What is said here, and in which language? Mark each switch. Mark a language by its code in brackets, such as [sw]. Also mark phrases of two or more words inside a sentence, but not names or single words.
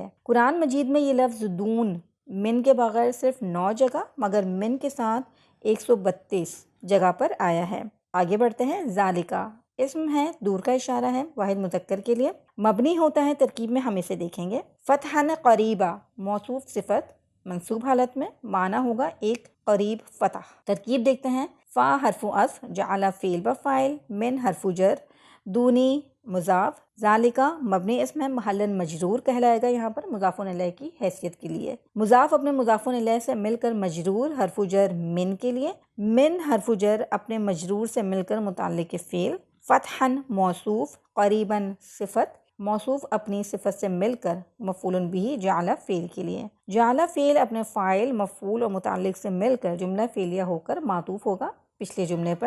[ur] قرآن مجید میں یہ لفظ دون من کے بغیر صرف 9 جگہ مگر من کے ساتھ 132 جگہ پر آیا ہے۔ آگے بڑھتے ہیں۔ ذالکا اسم ہے، دور کا اشارہ ہے، واحد مذکر کے لیے، مبنی ہوتا ہے، ترکیب میں ہم اسے دیکھیں گے۔ [ar] فتحن قریبا [ur] موصوف صفت منصوب حالت میں، معنی ہوگا ایک قریب فتح۔ ترکیب دیکھتے ہیں۔ فا حرف عطف، جعل فعل بفاعل، من حرف جر، دونی مضاف، ذالکا مبنی اسم ہے، محلاً مجرور کہلائے گا یہاں پر مضاف الیہ کی حیثیت کے لیے، مضاف اپنے مضاف الیہ سے مل کر مجرور، حرف جر من کے لیے، من حرف جر اپنے مجرور سے مل کر متعلق فعل، فتحاً موصوف، قریباً صفت، موصوف اپنی صفت سے مل کر مفعول بہ جعل فعل کے لیے، جعل فعل اپنے فاعل، مفعول اور متعلق سے مل کر جملہ فعلیہ ہو کر معطوف ہوگا پچھلے جملے پر۔